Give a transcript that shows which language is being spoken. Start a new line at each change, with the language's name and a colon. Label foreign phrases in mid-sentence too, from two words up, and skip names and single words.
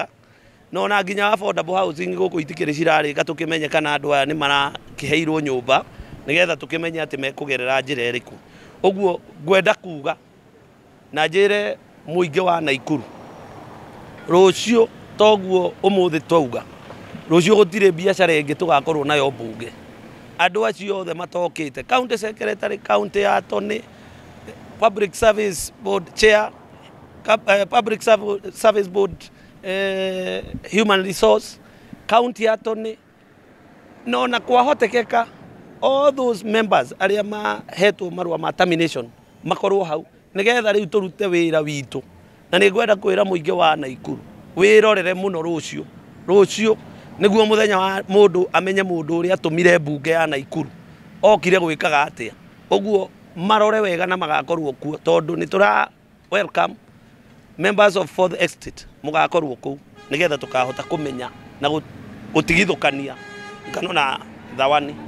Kikuyu: No na nginya
English: affordable housing
Kikuyu: gũkũ itikĩrĩ cirarĩka tũkĩmenye kana andũ aya nĩ marakĩheirwo nyũmba nĩgetha tũkĩmenye atĩ mekũgerera njĩra ĩrĩkũ. Ũguo ngwenda kuga na njĩre mũingĩ wa Naikuru rũciũ toguo ũmũthĩ twauga rũciũ gũtirĩ biacara ĩngĩ tũgakorwo nayo mbunge. Andũ acio othe matokĩte
English: county secretary, county attorney, public service board chair, public service board human resource, county attorney,
Kikuyu: no na kwahotekeka
English: all those members
Kikuyu: arĩa mahetwo marũa ma termination makorwo hau nĩgetha rĩu tũrute wĩra witũ. Na nĩ ngwenda kwĩra mũingĩ wa Naikuru wĩrorere mũno rũciũ nĩguo mũthenya wa mũndũ amenye mũndũ ũrĩa atũmire mbunge ya Naikuru okire gwĩkaga atĩa. Ũguo marore wega na magakorwo kuo tondũ nĩ tũra
English: welcome members of Fourth Estate
Kikuyu: mũgakorwo kũu nĩgetha tũkahota kũmenya na gũtigithũkania ngano na thawani.